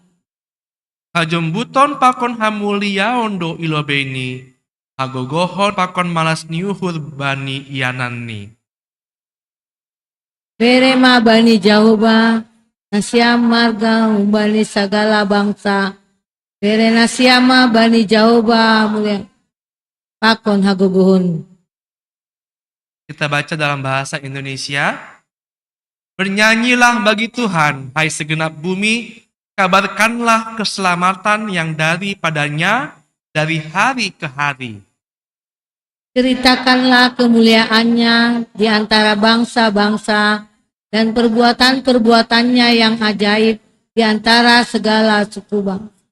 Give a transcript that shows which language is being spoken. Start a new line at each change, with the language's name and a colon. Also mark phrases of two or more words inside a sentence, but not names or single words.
Batak Simalungun: Kajembuton pakon hamuliaon do ilobeni, agogohon pakon malas niuhur bani ianani. Berema bani Jahoba, nasiama marga bani segala bangsa. Bere nasiama bani Jahoba mulia. Pakon hagogohon.
Indonesian: Kita baca dalam bahasa Indonesia. Bernyanyilah bagi Tuhan, hai segenap bumi, kabarkanlah keselamatan yang daripadanya dari hari ke hari. Ceritakanlah kemuliaannya di antara bangsa-bangsa dan perbuatan-perbuatannya yang ajaib di antara segala suku bangsa.